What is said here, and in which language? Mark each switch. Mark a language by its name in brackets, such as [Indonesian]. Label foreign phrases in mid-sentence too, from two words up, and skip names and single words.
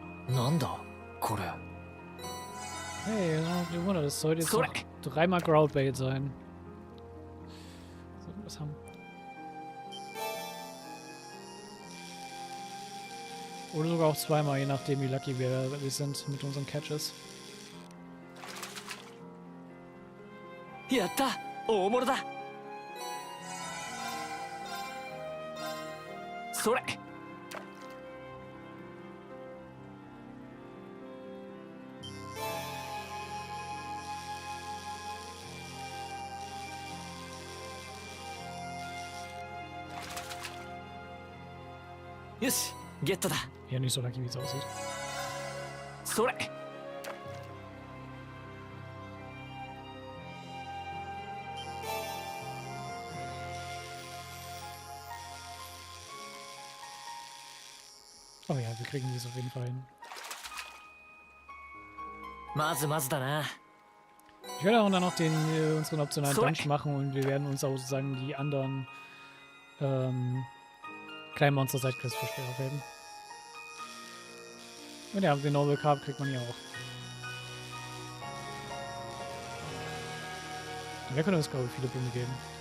[Japanese] なんだこれ。 [German] Hey, ihr Wunder, das sollte jetzt noch 3-mal Groundbait sein. So, was haben. Oder sogar auch 2-mal, je nachdem wie lucky wir sind mit unseren Catches. [Japanese] やった大物だ。それ。よし、ゲットだ。 [German] Ja, nicht so lucky, wie es aussieht. [Japanese] それ。 [German] Oh ja, wir kriegen dies auf jeden Fall hin. [Japanese] まずまずだな。 [German] Ich werde auch dann noch unseren optionalen Dungeon machen und wir werden uns auch sozusagen die anderen kleinen Monster-Sidequests für später aufheben. Und ja, den Noble Carb kriegt man hier auch. Der könnte uns, glaube ich, viele Punkte geben.